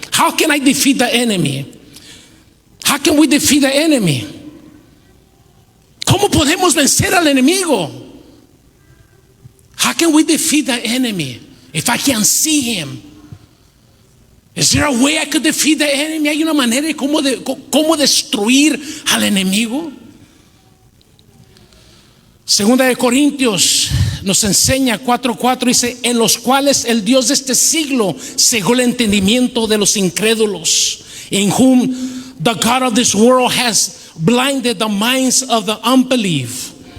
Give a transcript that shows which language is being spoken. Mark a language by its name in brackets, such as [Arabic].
[English] How can I defeat the enemy? How can we defeat the enemy? [Spanish] ¿Cómo podemos vencer al enemigo? [English] How can we defeat the enemy if I can't see him? Is there a way I could defeat the enemy? [Spanish] ¿Hay una manera de cómo destruir al enemigo? Segunda de Corintios nos enseña 4:4, dice: en los cuales el Dios de este siglo cegó el entendimiento de los incrédulos, [English] in whom the God of this world has blinded the minds of the unbelief.